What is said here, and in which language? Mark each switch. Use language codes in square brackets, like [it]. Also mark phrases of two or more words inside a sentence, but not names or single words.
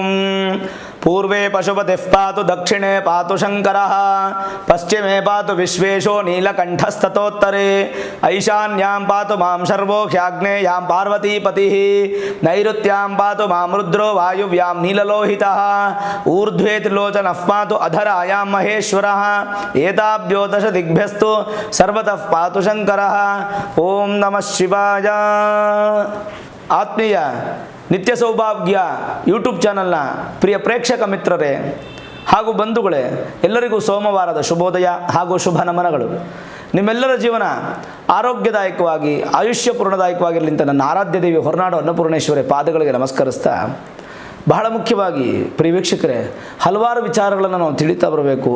[sa] पूर्वे पशुपतिः पातु दक्षिणे पातु शंकरः पश्चिमे पातु विश्वेशो नीलकंठस्ततोत्तरे ऐशान्यां पातु मां शर्वो ह्याग्नेयां पार्वतीपतिः नैऋत्यां पातु मां रुद्रो वायुव्यां नीललोहितः ऊर्ध्वे त्रिलोचनः पातु अधरायां महेश्वरः एताभ्यो दश दिग्भ्यस्तु सर्वतः पातु शंकरः। ओम नमः शिवाय। [kn] ಆತ್ಮೀಯ ನಿತ್ಯ ಸೌಭಾಗ್ಯ ಯೂಟ್ಯೂಬ್ ಚಾನಲ್ನ ಪ್ರಿಯ ಪ್ರೇಕ್ಷಕ ಮಿತ್ರರೇ ಹಾಗೂ ಬಂಧುಗಳೇ, ಎಲ್ಲರಿಗೂ ಸೋಮವಾರದ ಶುಭೋದಯ ಹಾಗೂ ಶುಭ ನಮನಗಳು. ನಿಮ್ಮೆಲ್ಲರ ಜೀವನ ಆರೋಗ್ಯದಾಯಕವಾಗಿ ಆಯುಷ್ಯಪೂರ್ಣದಾಯಕವಾಗಿರಲಿ ಅಂತ ನನ್ನ ಆರಾಧ್ಯ ದೇವಿ ಹೊರನಾಡು ಅನ್ನಪೂರ್ಣೇಶ್ವರಿ ಪಾದಗಳಿಗೆ ನಮಸ್ಕರಿಸ್ತಾ, ಬಹಳ ಮುಖ್ಯವಾಗಿ ಪ್ರಿಯ ವೀಕ್ಷಕರೇ, ಹಲವಾರು ವಿಚಾರಗಳನ್ನು ನಾವು ತಿಳಿತಾ ಬರಬೇಕು.